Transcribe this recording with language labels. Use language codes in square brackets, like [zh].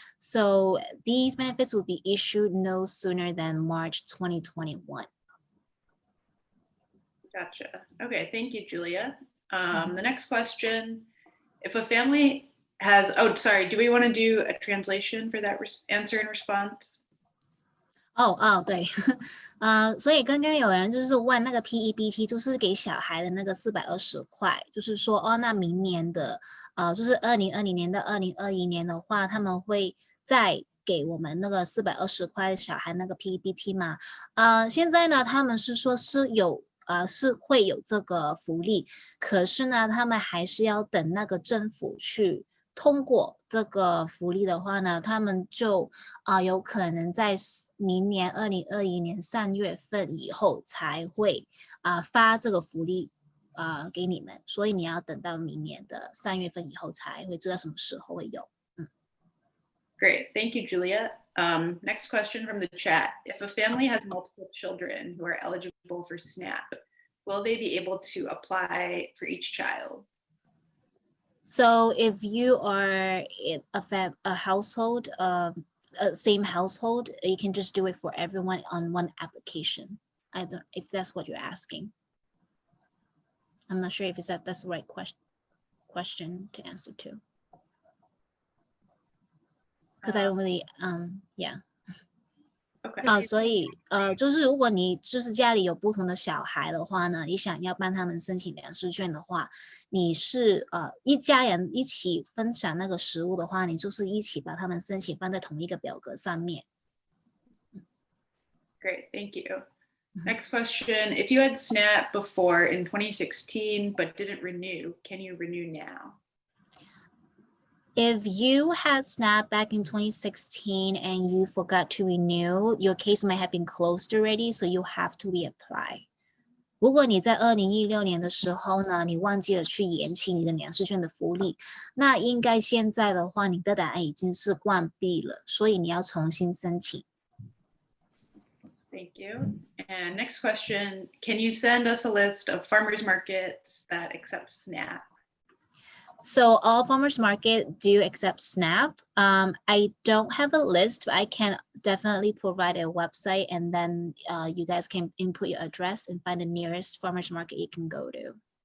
[en] So these benefits will be issued no sooner than March 2021. Gotcha. Okay, thank you, Julia. The next question, if a family has, do we want to do a translation for that answer and response? [zh] 对，所以刚刚有人就是问那个 PEBT，就是给小孩的那个420块，就是说那明年的就是2020年到2021年的话，他们会再给我们那个420块小孩那个 PEBT 嘛？现在呢，他们是说是有是会有这个福利，可是呢，他们还是要等那个政府去通过这个福利的话呢，他们就有可能在明年2021年3月份以后才会发这个福利给你们，所以你要等到明年的3月份以后才会知道什么时候会有。 [en] Great, thank you, Julia. Next question from the chat. If a family has multiple children who are eligible for SNAP, will they be able to apply for each child? So if you are in a household, same household, you can just do it for everyone on one application. I don't if that's what you're asking. I'm not sure if that's the right question to answer to. Because I don't really yeah. Okay. [zh] 所以就是如果你就是家里有不同的小孩的话呢，你想要帮他们申请粮食券的话，你是一家人一起分享那个食物的话，你就是一起把他们申请放在同一个表格上面。 [en] Great, thank you. Next question. If you had SNAP before in 2016 but didn't renew, can you renew now? If you had SNAP back in 2016 and you forgot to renew, your case might have been closed already, so you have to reapply. [zh] 如果你在2016年的时候呢，你忘记了去延期你的粮食券的福利，那应该现在的话，你的档案已经是关闭了，所以你要重新申请。 [en] Thank you. And next question, can you send us a list of farmers markets that accept SNAP? So all farmers market do accept SNAP. I don't have a list, but I can definitely provide a website, and then you guys can input your address and find the nearest farmers market you can go to.